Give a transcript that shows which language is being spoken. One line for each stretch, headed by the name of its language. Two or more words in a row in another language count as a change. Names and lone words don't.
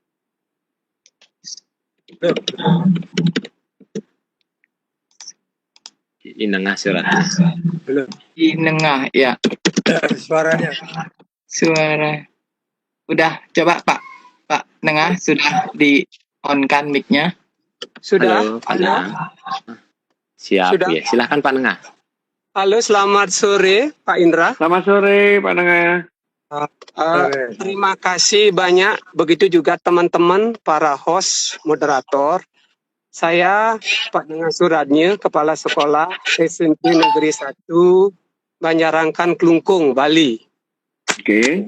Indonesian: Nengah suratnya. Belum. Nengah ya. Suaranya. Suara. Udah, coba Pak Nengah sudah di on-kan mic-nya. Sudah? Halo, Pak Nengah. Siap, Sudah? ya. Silahkan Pak Nengah. Halo, selamat sore Pak Indra. Selamat sore Pak Nengah. Terima kasih banyak, begitu juga teman-teman, para host, moderator. Saya Pak Nengah Suratnya, Kepala Sekolah SMP Negeri 1, Banjarangkan Klungkung, Bali. Oke.